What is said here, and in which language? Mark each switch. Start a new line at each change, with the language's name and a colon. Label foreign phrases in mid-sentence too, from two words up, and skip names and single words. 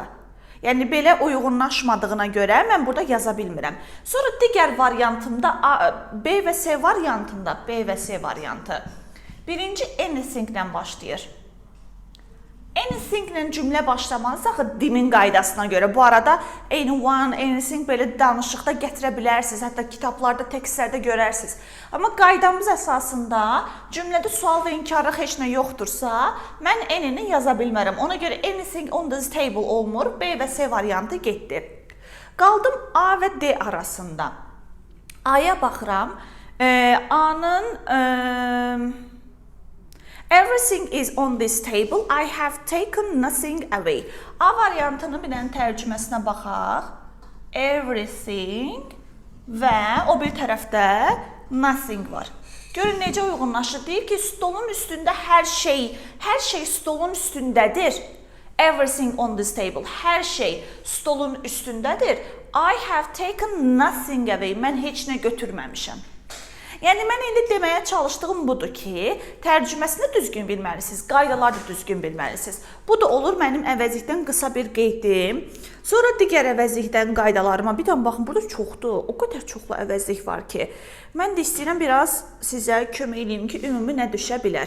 Azerbaijani: Yəni, belə uyğunlaşmadığına görə mən burada yaza bilmirəm. Sonra digər variantımda, B və C variantında, B və C variantı. Birinci anything-lə başlayır. Anything-lə cümlə başlamanız axı dilin qaydasına görə. Bu arada
English: anyone, anything
Azerbaijani: belə danışıqda gətirə bilərsiniz. Hətta kitablarda, tekstlərdə görərsiniz. Amma qaydamız əsasında cümlədə sual və inkarlıq heç nə yoxdursa, mən any-ni yaza bilmərəm. Ona görə
English: anything on this table
Azerbaijani: olmur. B və C variantı getdi. Qaldım A və D arasında. A-ya baxıram.
English: A-nın Everything is on this table. I have taken nothing away.
Azerbaijani: A variantının bir dənə tərcüməsinə baxaq. Everything və o bir tərəfdə nothing var. Görün necə uyğunlaşır. Deyir ki, stolun üstündə hər şey stolun üstündədir.
English: Everything on this table.
Azerbaijani: Hər şey stolun üstündədir.
English: I have taken nothing away.
Azerbaijani: Mən heç nə götürməmişəm. Yəni, mən indi deməyə çalışdığım budur ki, tərcüməsini düzgün bilməlisiniz, qaydaları da düzgün bilməlisiniz. Bu da olur mənim əvəzlikdən qısa bir qeydim. Sonra digər əvəzlikdən qaydalarıma,
Turkish: bir tane
Azerbaijani: baxın, burada çoxdur, o qədər çoxlu əvəzlik var ki, mən də istəyirəm biraz sizə kömək edeyim ki, ümumi nə düşə bilər.